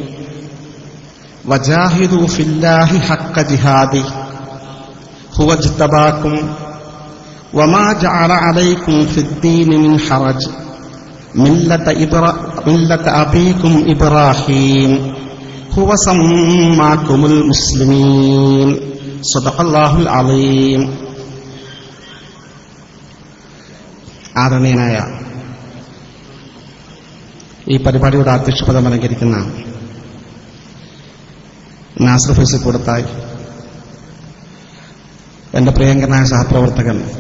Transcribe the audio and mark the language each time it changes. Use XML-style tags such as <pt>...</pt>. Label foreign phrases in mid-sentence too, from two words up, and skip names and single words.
<ar>وجاهدوا في الله حق جهاده هو اجتباكم وما جعل عليكم في الدين من حرج ملة أبيكم إبراهيم هو سماكم المسلمين. صدق الله العظيم.</ar> <ml>ആദരണീയനായ ഈ പരിപാടിയുടെ അധ്യക്ഷപദം അലങ്കരിക്കുന്ന നാസർ ഫൈസി കൂടത്തായി, എന്റെ പ്രിയങ്കരനായ സഹപ്രവർത്തകൻ</ml>